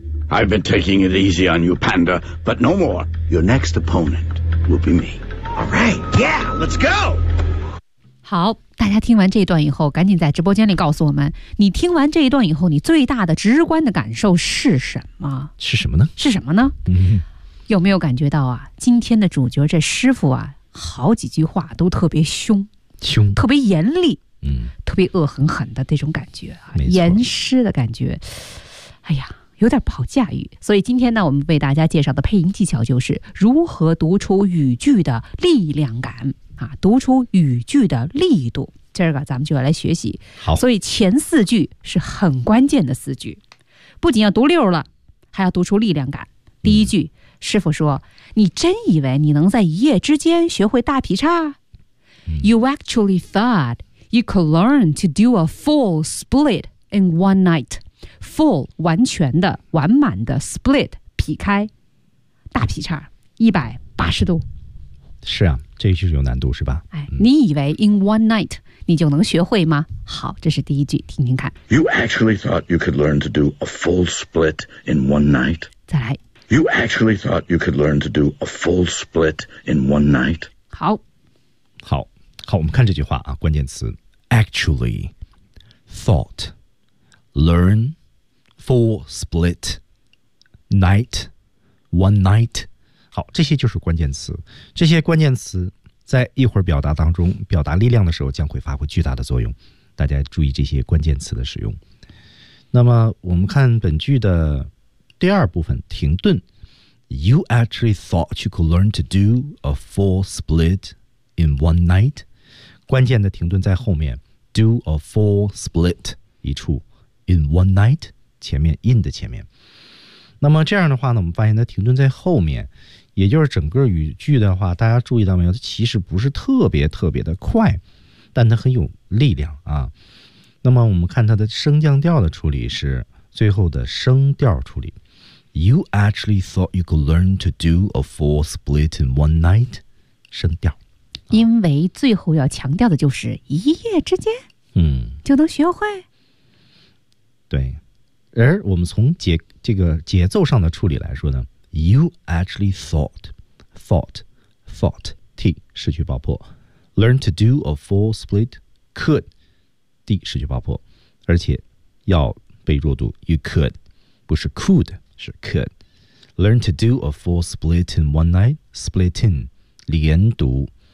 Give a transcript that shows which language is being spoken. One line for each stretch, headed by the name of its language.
English: I've been taking it easy on you, Panda, but no more. Your next opponent will be me. All right, yeah, let's go.
Chinese: 好，大家听完这一段以后，赶紧在直播间里告诉我们，你听完这一段以后，你最大的直观的感受是什么？是什么呢？是什么呢？嗯，有没有感觉到啊？今天的主角这师傅啊，好几句话都特别凶，凶，特别严厉，嗯，特别恶狠狠的这种感觉啊，严师的感觉。哎呀。有点不好驾驭，所以今天呢，我们为大家介绍的配音技巧就是如何读出语句的力量感啊，读出语句的力度。今儿个咱们就要来学习。好，所以前四句是很关键的四句，不仅要读溜了，还要读出力量感。第一句，嗯、师傅说：“你真以为你能在一夜之间学会大劈叉、嗯、
English: ？”You actually thought you could learn to do a full split in one night.
Chinese: Full 完全的完满的 split 劈开大劈叉180度，是啊，这一句有难度是吧、哎、你以为
English: in one night
Chinese: 你就能学会吗？好，这是第一句，听听看。
English: You actually thought you could learn to do a full split in one night?
Chinese: 再来。
English: You actually thought you could learn to do a full split in one night?
Chinese: 好好好，我们看这句话啊，关键词
English: actually thoughtLearn, full split, night, one night.
Chinese: 好，这些就是关键词。这些关键词在一会儿表达当中，表达力量的时候将会发挥巨大的作用。大家注意这些关键词的使用。那么我们看本句的第二部分，停顿。
English: You actually thought you could learn to do a full split in one night?
Chinese: 关键的停顿在后面。
English: Do a full split
Chinese: 一处。
English: In one night,
Chinese: 前面 in 的前面。那么这样的话呢，我们发现它停顿在后面，也就是整个语句的话，大家注意到没有，它其实不是特别特别的快，但它很有力量啊。那么我们看它的升降调的处理是最后的升调处理。
English: You actually thought you could learn to do a full split in one night?
Chinese: 升调。因为最后要强调的就是一夜之间嗯，就能学会。对，而我们从节奏上的处理来说呢 ，
English: You actually thought,
Chinese: T 失去爆破 ，
English: learn to do a full split could
Chinese: D 失去爆破，而且要被弱读 ，
English: you could
Chinese: 不是 could 是 could，
English: learn to do a full split in
Chinese: one night split in 连读